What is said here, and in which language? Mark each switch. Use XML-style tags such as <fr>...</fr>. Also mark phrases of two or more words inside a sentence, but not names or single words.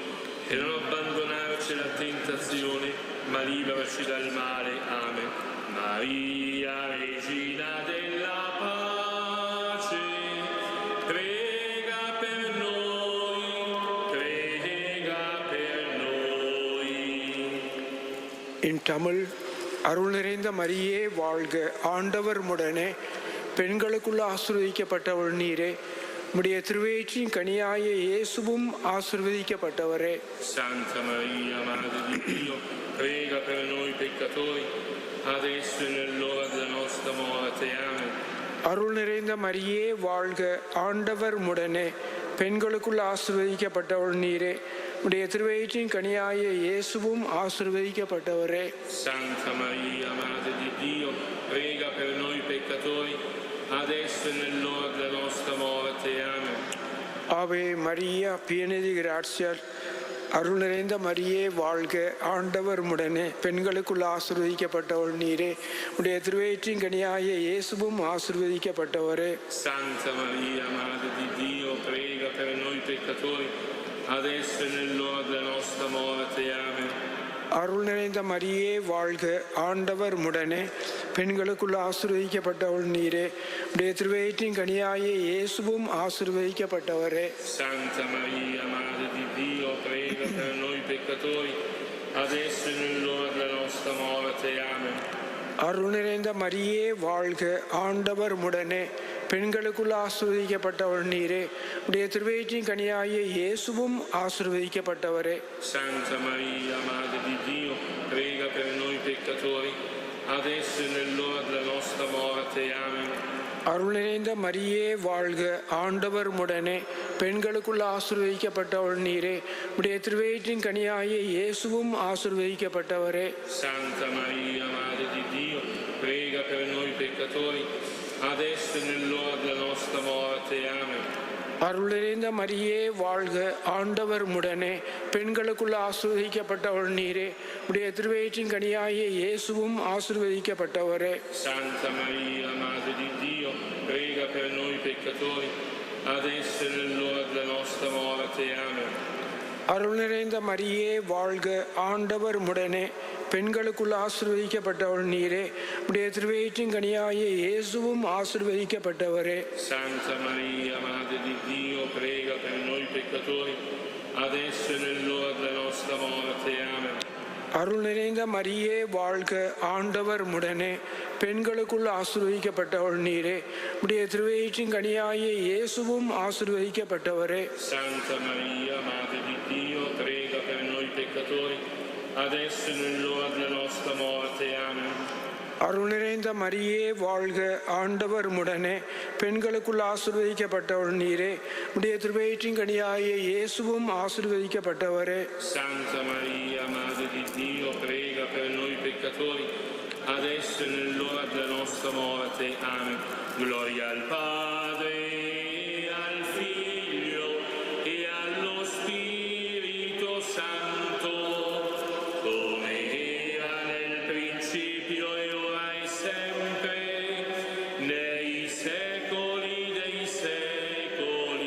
<it>E non abbandonarci alla tentazione, ma liberaci dal male. Amen. Maria, Regina della pace, prega per noi, prega per noi.</it> <en>In Tamil,</en> <ta>அருள் நிறைந்த மரியே வாழ்க, ஆண்டவர் முடனே, பெண்களுக்குள் ஆசீர்வதிக்கப்பட்டவள் நீரே, உம்முடைய திருவயிற்றின் கனியாய இயேசுவும் ஆசீர்வதிக்கப்பட்டவரே.</ta> <it>Santa Maria, Madre di Dio, prega per noi peccatori, adesso e nell'ora della nostra morte. Amen.</it> <ta>அருள் நிறைந்த மரியே வாழ்க, ஆண்டவர் முடனே, பெண்களுக்குள் ஆசீர்வதிக்கப்பட்டவள் நீரே, உம்முடைய திருவயிற்றின் கனியாய இயேசுவும் ஆசீர்வதிக்கப்பட்டவரே.</ta> <it>Santa Maria, Madre di Dio, prega per noi peccatori, adesso e nell'ora della nostra morte. Amen. Ave Maria, piena di grazia,</it> <ta>அருள் நிறைந்த மரியே வாழ்க, ஆண்டவர் முடனே, பெண்களுக்குள் ஆசீர்வதிக்கப்பட்டவள் நீரே, உடைய திருவயிற்றின் கனியாய இயேசுவும் ஆசீர்வதிக்கப்பட்டவரே.</ta> <it>Santa Maria, Madre di Dio, prega per noi peccatori, adesso e nell'ora della nostra morte. Amen.</it> <ta>அருள் நிறைந்த மரியே வாழ்க, ஆண்டவர் முடனே, பெண்களுக்குள் ஆசீர்வதிக்கப்பட்டவள் நீரே, உடைய திருவயிற்றின் கனியாய இயேசுவும் ஆசீர்வதிக்கப்பட்டவரே.</ta> <it>Santa Maria, Madre di Dio, prega per noi peccatori, adesso e nell'ora della nostra morte. Amen.</it> <ta>அருள் நிறைந்த மரியே வாழ்க, ஆண்டவர் முடனே, பெண்களுக்குள் ஆசீர்வதிக்கப்பட்டவள் நீரே, உடைய திருவயிற்றின் கனியாய இயேசுவும் ஆசீர்வதிக்கப்பட்டவரே.</ta> <it>Santa Maria, Madre di Dio, prega per noi peccatori, adesso e nell'ora della nostra morte. Amen.</it> <ta>அருள் நிறைந்த மரியே வாழ்க, ஆண்டவர் முடனே, பெண்களுக்குள் ஆசீர்வதிக்கப்பட்டவள் நீரே, உடைய திருவயிற்றின் கனியாய இயேசுவும் ஆசீர்வதிக்கப்பட்டவரே.</ta> <it>Santa Maria, Madre di Dio, prega per noi peccatori, adesso e nell'ora della nostra morte. Amen.</it> <ta>அருள் நிறைந்த மரியே வாழ்க, ஆண்டவர் முடனே, பெண்களுக்குள் ஆசீர்வதிக்கப்பட்டவள் நீரே, உடைய திருவயிற்றின் கனியாய இயேசுவும் ஆசீர்வதிக்கப்பட்டவரே.</ta> <it>Santa Maria, Madre di Dio, prega per noi peccatori, adesso e nell'ora della nostra morte. Amen.</it> <ta>அருள் நிறைந்த மரியே வாழ்க, ஆண்டவர் முடனே, பெண்களுக்குள் ஆசீர்வதிக்கப்பட்டவள் நீரே, உடைய திருவயிற்றின் கனியாய இயேசுவும் ஆசீர்வதிக்கப்பட்டவரே.</ta> <it>Santa Maria, Madre di Dio, prega per noi peccatori, adesso e nell'ora della nostra morte. Amen.</it> <ta>அருள் நிறைந்த மரியே வாழ்க, ஆண்டவர் முடனே, பெண்களுக்குள் ஆசீர்வதிக்கப்பட்டவள் நீரே, உடைய திருவயிற்றின் கனியாய இயேசுவும் ஆசீர்வதிக்கப்பட்டவரே.</ta> <it>Santa Maria, Madre di Dio, prega per noi peccatori, adesso e nell'ora della nostra morte. Amen.</it> <ta>அருள் நிறைந்த மரியே வாழ்க, ஆண்டவர் முடனே, பெண்களுக்குள் ஆசீர்வதிக்கப்பட்டவள் நீரே, உடைய திருவயிற்றின் கனியாய இயேசுவும் ஆசீர்வதிக்கப்பட்டவரே.</ta> <it>Santa Maria, Madre di Dio, prega per noi peccatori, adesso e nell'ora della nostra morte. Amen. Gloria al Padre, e al Figlio e allo Spirito Santo, come era nel principio e ora e sempre, nei secoli dei secoli.</it>